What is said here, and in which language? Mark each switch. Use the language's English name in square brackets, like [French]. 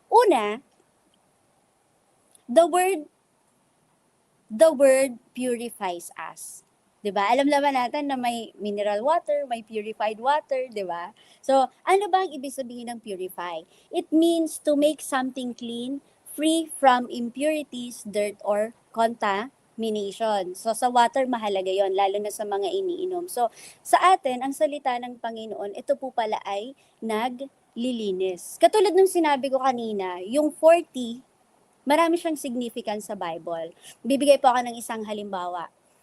[English] Una, the word the word purifies us. [Filipino] 'Di ba? Alam naman natin na may mineral water, may purified water, 'di ba? So, ano ba ang ibig sabihin ng purify? [English] It means to make something clean, free from impurities, dirt, or contamination. [Filipino] So, sa water, mahalaga yon, lalo na sa mga iniinom. So, sa atin, ang salita ng Panginoon, ito po pala ay naglilinis. Katulad ng sinabi ko kanina, yung 40, marami siyang significance sa Bible. Bibigay po ako ng isang halimbawa.